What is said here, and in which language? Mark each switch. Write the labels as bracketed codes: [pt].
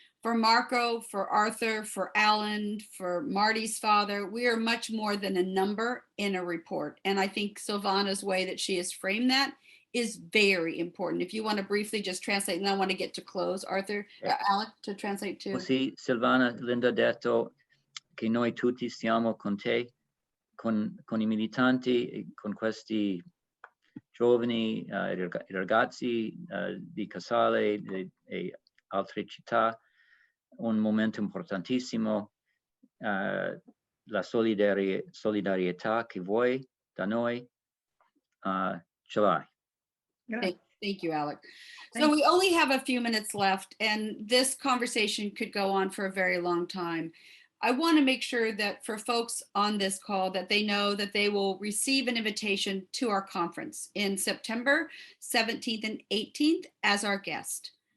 [en] For Marco, for Arthur, for Alan, for Marty's father, we are much more than a number in a report. And I think Silvana's way that she has framed that is very important. If you want to briefly just translate, and I want to get to close, Arthur, Alec, to translate too. [it] Così Silvana, Linda ha detto che noi tutti siamo con te, con I militanti, e con questi giovani, ragazzi di Casale e altre città, un momento importantissimo, la solidarietà che vuoi da noi, ce l'hai. [en] Thank you, Alec. So we only have a few minutes left, and this conversation could go on for a very long time. I want to make sure that for folks on this call that they know that they will receive an invitation to our conference in September 17th and 18th as our guest.